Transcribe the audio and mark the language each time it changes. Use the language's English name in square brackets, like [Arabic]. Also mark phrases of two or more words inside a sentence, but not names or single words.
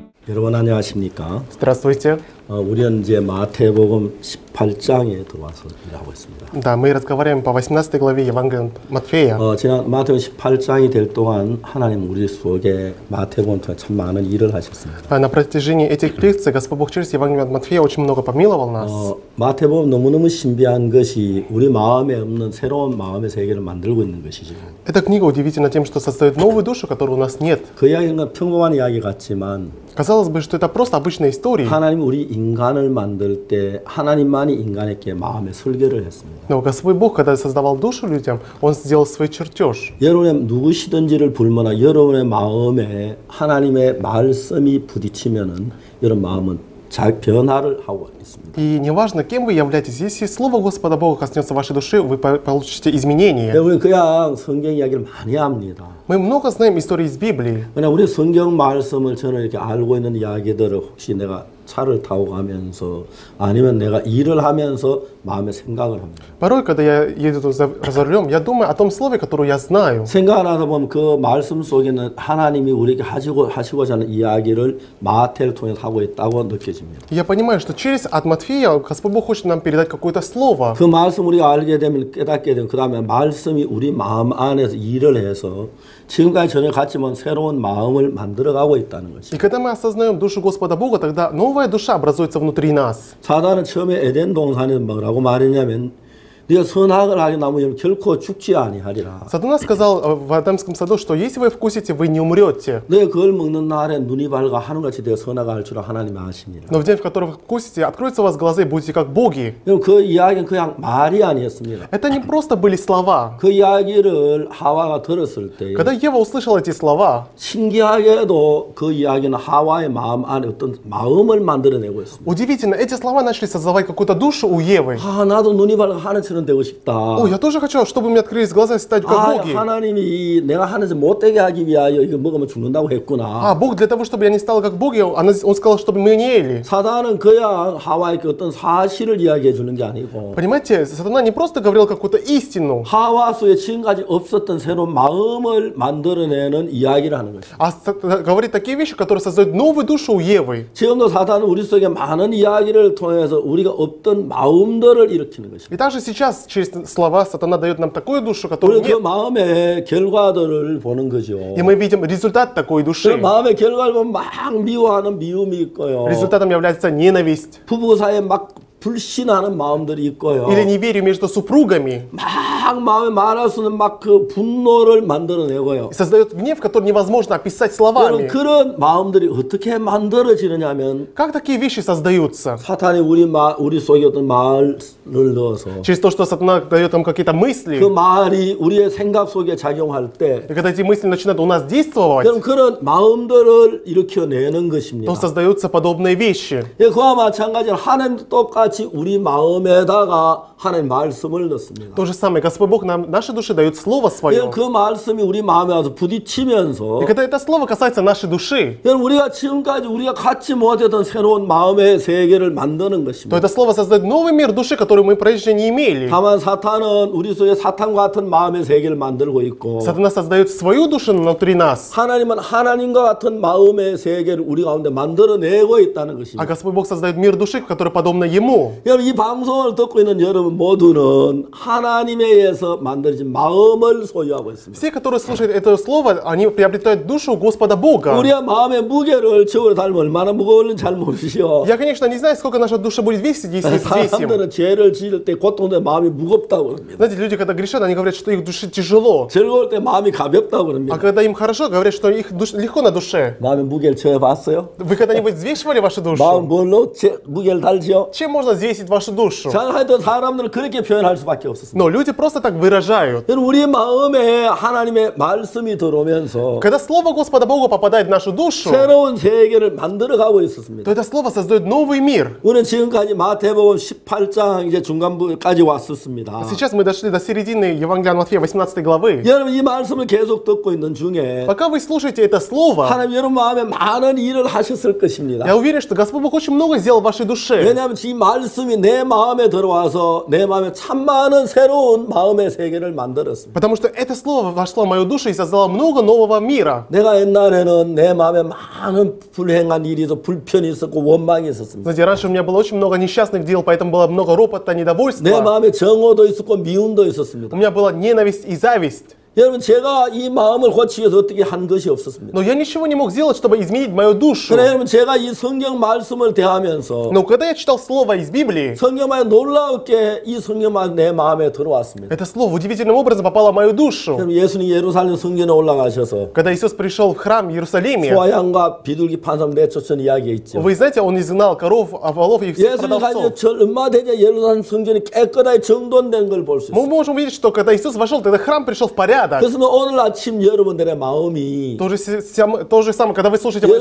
[Korean] 여러분 안녕하십니까? [Russian] Здравствуйте. [Korean] 우리는 이제 마태복음 18장에 들어와서 일하고 있습니다. [Russian] Да, мы разговариваем по 18 главе Евангелия от Матфея. [Korean] 지난 마태복음 18장이 될 동안 하나님 우리 속에 마태복음 통해 참 많은 일을 하셨습니다. [Russian] На протяжении этих лекций Господь Бог через Евангелие от Матфея очень много помиловал нас. [Korean] 마태복음 너무너무 신비한 것이 우리 마음에 없는 새로운 마음의 세계를 만들고 있는 것이죠. [Russian] Эта книга удивительна тем, что создает новую душу, которой у нас нет. [Korean] 그 이야기는 평범한 이야기 같지만 [Russian] Казалось бы, что это просто обычная история. [Korean] 하나님 우리 인간을 만들 때 하나님만이 인간에게 마음의 설계를 했습니다. [Russian] Но Господь Бог, когда создавал душу людям, Он сделал свой чертеж. [Korean] 여러분의 누구시든지를 불문하 여러분의 마음에 하나님의 말씀이 부딪히면은 여러분 마음은 변화를 하고 있습니다. [Russian] И неважно, кем вы являетесь, если Слово Господа Бога коснется вашей души, вы получите изменения. [Korean] 우리는 그냥 성경 이야기를 많이 합니다. [Russian] Мы много знаем истории из Библии. [Korean] 그냥 우리 성경 말씀을 저는 이렇게 알고 있는 이야기들을 혹시 내가 차를 타고 가면서 아니면 내가 일을 하면서 마음의 생각을 합니다. [Russian] Порой, когда я еду за рулем, я думаю о том слове, которое я знаю. [Korean] 생각하다 보면 그 말씀 속에는 하나님이 우리에게 하시고자 하는 이야기를 마태를 통해서 하고 있다고 느껴집니다. [Russian] Я понимаю, что через от Матфея Господь Бог хочет нам передать какое-то слово. [Korean] 그 말씀 우리가 알게 되면 깨닫게 되면 그 다음에 말씀이 우리 마음 안에서 일을 해서 지금까지 전혀 같지 못한 새로운 마음을 만들어가고 있다는 것이죠. [Russian] И когда мы осознаем душу Господа Бога, тогда новая душа образуется внутри нас. [Korean] 사단은 처음에 에덴 동산에 뭐라고 말했냐면 네가 선악을 하게 나면 결코 죽지 아니하리라. [Russian] Сатана сказал в Эдемском саду, что если вы вкусите, вы не умрете. [Korean] 네, 그걸 먹는 날에 눈이 밝아 하늘같이 되어 선악을 할 줄 하나님이 아십니다. [Russian] Но в день, в который вы вкусите, откроются у вас глаза и будете как боги. [Korean] 그 이야기는 그냥 말이 아니었습니다. [Russian] Это не просто были слова. [Korean] 그 이야기를 하와가 들었을 때 [Russian] Когда Ева услышала эти слова, [Korean] 신기하게도 그 이야기는 하와의 마음 안에 어떤 마음을 만들어내고 있습니다. [Russian] удивительно, эти слова начали создавать какую-то душу у Евы. [Korean] 나도 눈이 밝아 하늘처럼 되고 싶다. [Russian] О, я тоже хочу, чтобы у меня открылись глаза и стать как боги. [Korean] 하나님이 내가 하늘에서 못되게 하기 위하여 이거 먹으면 죽는다고 했구나. [Russian] Бог для того, чтобы я не стал как боги, Он сказал, чтобы мы не ели. [Korean] 사단은 그냥 하와에게 어떤 사실을 이야기해 주는 게 아니고 [Russian] Понимаете, сатана не просто говорил какую-то истину, [Korean] 하와 속에 지금까지 없었던 새로운 마음을 만들어내는 이야기를 하는 것이죠. [Russian] а говорит такие вещи, которые создают новую душу у Евы. [Korean] 지금도 사단은 우리 속에 많은 이야기를 통해서 우리가 없던 마음들을 일으키는 것입니다. [Russian] И также сейчас через слова сатана дает нам такую душу, которую [Korean] 우리가 그 [Russian] нет. [Korean] 마음의 결과들을 보는 거죠. [Russian] И мы видим результат такой [Korean] 그 [Russian] души. [Korean] 마음의 결과를 보면 막 미워하는 미움이 있고요. [Russian] Результатом является ненависть [Korean] 부부 사이에 막 불신하는 마음들이 있고요. [Russian] или неверие между супругами. [Korean] 막 마음에 말할 수는 막 그 분노를 만들어내고요. [Russian] И создает гнев, который невозможно описать [Korean] 여러분 [Russian] словами. [Korean] 그런 마음들이 어떻게 만들어지느냐면 [Russian] Как такие вещи создаются? [Korean] 사탄이 우리 속에 어떤 말을 넣어서 [Russian] Через то, что сатана дает нам какие-то [Korean] 그 [Russian] мысли. [Korean] 말이 우리의 생각 속에 작용할 때 [Russian] И когда эти мысли начинают у нас действовать, [Korean] 여러분 그런 마음들을 일으켜내는 것입니다. [Russian] то создаются подобные вещи. [Korean] 그와 마찬가지로 하나님도 똑같이 우리 마음에다가 하나님 말씀을 넣습니다. [Russian] То же самое, Господь Бог нам, нашей душе дает Слово Свое. [Korean] 그 말씀이 우리 마음에 와서 부딪히면서 [Russian] И когда это Слово касается нашей души, [Korean] 여러분 우리가 지금까지 우리가 갖지 못했던 새로운 마음의 세계를 만드는 [Russian] то [Korean] 것입니다. [Russian] это Слово создает новый мир души, который мы прежде не имели. [Korean] 다만 사탄은 우리 속에 사탄과 같은 마음의 세계를 만들고 있고 [Russian] Сатана создает свою душу внутри нас, [Korean] 하나님은 하나님과 같은 마음의 세계를 우리 가운데 만들어내고 있다는 [Russian] а [Korean] 것입니다. [Russian] Господь Бог создает мир души, который подобно Ему. [Korean] 여러분 이 방송을 듣고 있는 여러분 모두는 하나님에 의해서 만들어진 마음을 소유하고 있습니다. [Russian] Все, которые слушают это Слово, они приобретают душу Господа Бога. [Korean] 우리의 마음의 무게를 저울에 달면 얼마나 무거울지 잘 모르시오. [Russian] Я, конечно, не знаю, сколько наша душа будет весить, если взвесим. [Korean] 사람들은 죄를 지을 때 고통된 마음이 무겁다고 그럽니다. [Russian] Знаете, люди, когда грешат, они говорят, что их душе тяжело. [Korean] 즐거울 때 마음이 가볍다고 [Russian] А [Korean] 그럽니다. [Russian] когда им хорошо, говорят, что их легко на душе. [Korean] 마음의 무게를 재봤어요? [Russian] Вы когда-нибудь взвешивали вашу [Korean] 마음 [Russian] душу? [Korean] 뭘로 무게를 달지요? [Russian] Чем можно взвесить вашу душу? [Korean] 자, 하여튼 사람들은 그렇게 표현할 수밖에 없었습니다. [Russian] Но люди просто так выражают. [Korean] 여러분 우리 마음에 하나님의 말씀이 들어오면서 [Russian] Когда Слово Господа Бога попадает в нашу душу, [Korean] 새로운 세계를 만들어가고 [Russian] то [Korean] 있었습니다. [Russian] это Слово создает новый мир. [Korean] 우리는 지금까지 마태복음 18장 이제 중간부까지 왔었습니다. [Russian] Сейчас мы дошли до середины Евангелия от Матфея 18 главы. [Korean] 여러분 이 말씀을 계속 듣고 있는 중에 [Russian] Пока вы слушаете это Слово, [Korean] 하나님 여러분 마음에 많은 일을 하셨을 것입니다. [Russian] я уверен, что Господь Бог очень много сделал в вашей душе. [Korean] 왜냐하면 이 말씀이 내 마음에 들어와서 내 마음에 참 많은 새로운 마음의 세계를 만들었습니다. [Russian] Потому что это слово вошло в мою душу и создало много нового мира. [Korean] 내가 옛날에는 내 마음에 많은 불행한 일이 있어 불편이 있었고 원망이 있었습니다. [Russian] Знаете, раньше у меня было очень много несчастных дел, поэтому было много ропота, [Korean] 내 [Russian] недовольства. [Korean] 마음에 정오도 있었고 미움도 있었습니다. [Russian] У меня была ненависть и зависть. [Korean] 여러분 제가 이 마음을 고치기 위해서 어떻게 한 것이 없었습니다. [Russian] Но я ничего не мог сделать, чтобы изменить мою душу. [Korean] 그래 여러분 제가 이 성경 말씀을 대하면서 [Russian] Но когда я читал слово из Библии, [Korean] 성경만에 놀랍게 이 성경만 내 마음에 들어왔습니다. [Russian] это слово удивительным образом попало в мою душу. [Korean] 여러분 예수님 예루살렘 성전에 올라가셔서 [Russian] Когда Иисус пришел в храм в Иерусалиме, [Korean] 소양과 비둘기 판 사람 내쫓은 이야기가 있죠. [Russian] вы знаете, он изгнал коров, волов и всех [Korean] 예수님 [Russian] продавцов. [Korean] 가지고 얼마 되자 예루살렘 성전이 깨끗하게 정돈된 걸 볼 수 [Russian] Мы [Korean] 있어요. [Russian] можем увидеть, что когда Иисус вошел, тогда храм пришел в порядок. [Korean] 그래서 오늘 아침 여러분들의 마음이 [Russian] То же самое, когда вы слушаете мое